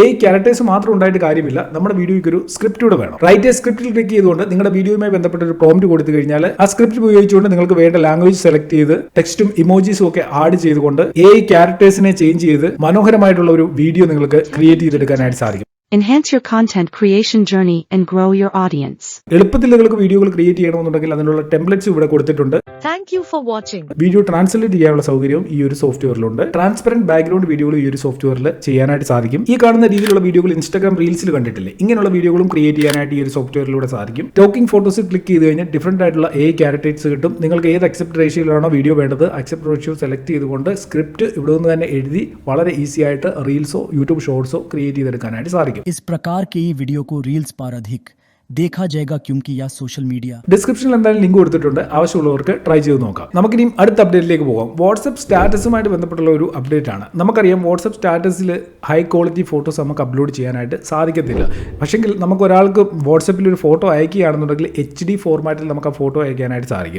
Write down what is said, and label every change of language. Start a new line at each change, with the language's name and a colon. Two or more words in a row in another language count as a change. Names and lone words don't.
English: AI characters
Malayalam: മാത്രം ഉണ്ടായിട്ട് കാര്യമില്ല. നമ്മുടെ വീഡിയോയ്ക്ക് ഒരു സ്ക്രിപ്റ്റ് കൂടെ വേണം. റൈറ്റ് സ്ക്രിപ്റ്റിൽ ക്ലിക്ക് ചെയ്തുകൊണ്ട് നിങ്ങളുടെ വീഡിയോയുമായി ബന്ധപ്പെട്ട ഒരു പ്രോംപ്റ്റ് കൊടുത്തു കഴിഞ്ഞാൽ ആ സ്ക്രിപ്റ്റ് ഉപയോഗിച്ചുകൊണ്ട് നിങ്ങൾക്ക് വേണ്ട
English: language select
Malayalam: ചെയ്ത് ടെക്സ്റ്റും ഇമോജീസും ഒക്കെ ആഡ് ചെയ്തുകൊണ്ട് AI ക്യാരക്ടേഴ്സിനെ ചേഞ്ച് ചെയ്ത് മനോഹരമായിട്ടുള്ള ഒരു വീഡിയോ നിങ്ങൾക്ക് ക്രിയേറ്റ് ചെയ്തെടുക്കാനായിട്ട് സാധിക്കും.
English: Enhance your content creation journey and grow your audience.
Malayalam: എളുപ്പത്തിൽ നിങ്ങൾക്ക് വീഡിയോകൾ ക്രിയേറ്റ് ചെയ്യണമെന്നുണ്ടെങ്കിൽ അതിനുള്ള ടെംപ്ലേറ്റ്സ് ഇവിടെ കൊടുത്തിട്ടുണ്ട്.
English: Thank you for watching.
Malayalam: വീഡിയോ ട്രാൻസ്ലേറ്റ് ചെയ്യാനുള്ള സൗകര്യവും ഈ ഒരു സോഫ്റ്റ്വെയറിലുണ്ട്.
English: transparent background
Malayalam: വീഡിയോകൾ ഈ ഒരു സോഫ്റ്റ്വെയറിൽ ചെയ്യാനായിട്ട് സാധിക്കും. ഈ കാണുന്ന രീതിയിലുള്ള വീഡിയോകൾ ഇൻസ്റ്റാഗ്രാം റീൽസിൽ കണ്ടിട്ടില്ലേ? ഇങ്ങനെയുള്ള വീഡിയോകളും ക്രിയേറ്റ് ചെയ്യാനായിട്ട് ഈ ഒരു സോഫ്റ്റ്വെയറിലൂടെ സാധിക്കും.
English: talking photos
Malayalam: ക്ലിക്ക് ചെയ്ത് കഴിഞ്ഞാൽ ഡിഫറന്റ് ആയിട്ടുള്ള
English: AI characters
Malayalam: കിട്ടും. നിങ്ങൾക്ക് ഏത് അക്സെപ്റ്റ് റേഷ്യോയിലാണോ വീഡിയോ വേണ്ടത്
English: aspect ratio select
Malayalam: ചെയ്തുകൊണ്ട് സ്ക്രിപ്റ്റ് ഇവിടെ നിന്ന് തന്നെ എഴുതി വളരെ ഈസി ആയിട്ട് റീൽസോ യൂട്യൂബ് ഷോർട്സോ ക്രിയേറ്റ് ചെയ്തെടുക്കാനായിട്ട് സാധിക്കും.
Hindi: इस प्रकार के ही वीडियो को रील्स पर अधिक देखा जाएगा क्योंकि यह सोशल मीडिया.
Malayalam: ഡിസ്ക്രിപ്ഷനിൽ എന്തായാലും ലിങ്ക് കൊടുത്തിട്ടുണ്ട്. ആവശ്യമുള്ളവർക്ക് ട്രൈ ചെയ്ത് നോക്കാം. നമുക്കിനി അടുത്ത അപ്ഡേറ്റിലേക്ക് പോകാം. വാട്സപ്പ് സ്റ്റാറ്റസുമായിട്ട് ബന്ധപ്പെട്ടുള്ള ഒരു അപ്ഡേറ്റ് ആണ്. നമുക്കറിയാം വാട്സപ്പ് സ്റ്റാറ്റസിൽ
English: high quality photos
Malayalam: നമുക്ക് അപ്ലോഡ് ചെയ്യാനായിട്ട് സാധിക്കത്തില്ല. പക്ഷെങ്കിൽ നമുക്ക് ഒരാൾക്ക് വാട്സപ്പിൽ ഒരു ഫോട്ടോ അയക്കുകയാണെന്നുണ്ടെങ്കിൽ HD ഫോർമാറ്റിൽ നമുക്ക് ആ ഫോട്ടോ അയക്കാനായിട്ട് സാധിക്കും.